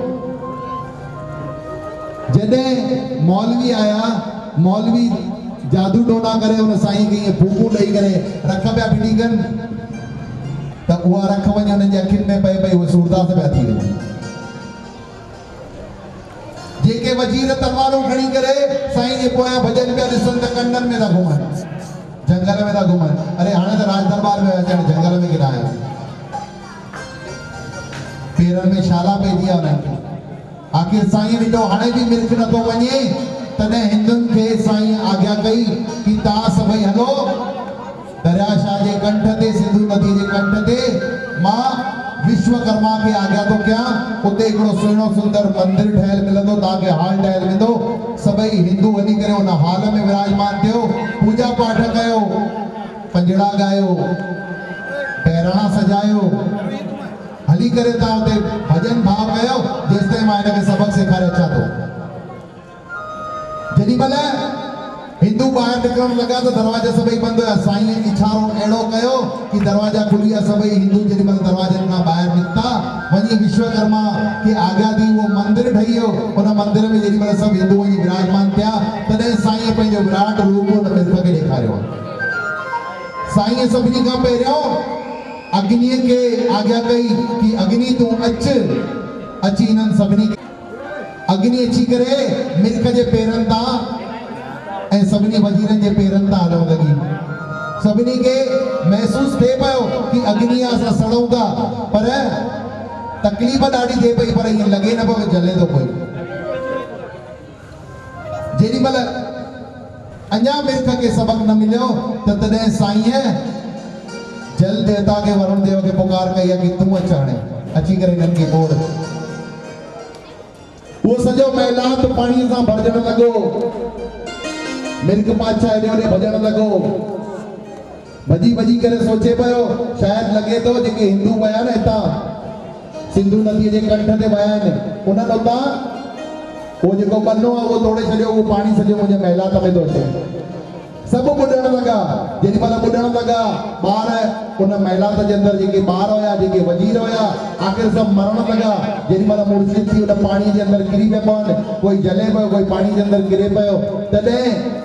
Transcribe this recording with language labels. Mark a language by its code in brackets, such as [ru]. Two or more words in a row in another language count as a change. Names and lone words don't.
[sd] जॾहिं मौलवी आया मौलवी जादू टोना करे उन साईं खे ईअं फूकूं ॾेई करे रख पिया फिटी कनि त उहा रख वञे उन्हनि जे अखियुनि में पए पई उहे सूरदास पिया थी वञनि जेके वजीर तलवारूं खणी करे साईं जे पोयां भॼन पिया ॾिसनि त कंडनि में था घुमनि जंगल में था घुमनि अरे हाणे त राज दरबार में अचनि जंगल में किथां आया पेरनि में छाला पइजी आहे उन्हनि खे आखिर साईं ॾिठो हाणे बि मिल्क नथो वञे तॾहिं हिंदुनि खे साईं आज्ञा कई कि तव्हां सभई हलो दरियाशाह जे कंठ ते सिंधु नदी जे कंठ ते मां विश्वकर्मा खे आज्ञा थो कयां उते हिकिड़ो सुहिणो सुंदर मंदिर ठहियल मिलंदो तव्हांखे हॉल ठहियल वेंदो सभई हिंदू वञी करे उन हॉल में विराजमान थियो पूजा पाठ कयो पंजड़ा ॻायो बहिराणा सजायो हली करे तव्हां उते भॼन भाव कयो जेसिताईं मां हिनखे सबक़ सेखारे अचां थो जेॾी महिल हिंदू ॿाहिरि निकिरण लॻा त दरवाजा सभई बंदि हुया साईं इशारो अहिड़ो कयो कि दरवाजा खुली विया सभई हिंदू जेॾी महिल दरवाजनि खां ॿाहिरि निकिता वञी विश्वकर्मा खे आज्ञा दी उहो मंदिर ठही वियो उन मंदिर में जेॾी महिल सभु हिंदू वञी विराजमान थिया तॾहिं साईं पंहिंजो विराट रूप उन मिर्ख खे ॾेखारियो साईं सभिनी खां पहिरियों अग्नि के आज्ञा कई कि अग्नि तू अची इन्हनि सभिनी अग्नि अची करे मिर्ख जे पेरनि तां ऐं सभिनी वजीरनि जे पेरनि तां हलण लॻी सभिनी खे महसूस थिए पियो कि अग्नि असां सड़ूं था पर तकलीफ़ ॾाढी थिए पई पर ईअं लॻे न पियो जले थो पियो जेॾी महिल अञा मिर्ख खे सबक़ न मिलियो त तॾहिं साईं जल देवता के वरुण देव के पुकार कई कि तू अच हाणे अची करे हिननि खे ॿोड़ वो सॼो महिलात पाणीअ सां भरजण लॻो मिर्ख पातशाह हेॾे होॾे भॼण लॻो भॼी भॼी करे सोचे पियो शायदि लॻे थो जेके हिंदू विया न हितां सिंधु नदीअ जे कंठ ते विया आहिनि उन्हनि उतां उहो जेको बनो आहे उहो तोड़े छॾियो उहो पाणी सॼो मुंहिंजे महिलात में थो अचे सब ॿुॾण लॻा जेॾी महिल ॿुॾण लॻा ॿार उन महिलात जे अंदरि जेके ॿार हुया जेके वज़ीर हुया आख़िर सभु मरण लॻा जेॾी महिल मुर्शिद थी उन पाणी जे अंदरि किरी पिया पवनि कोई जले पियो कोई पाणी जे अंदरि किरे पियो तॾहिं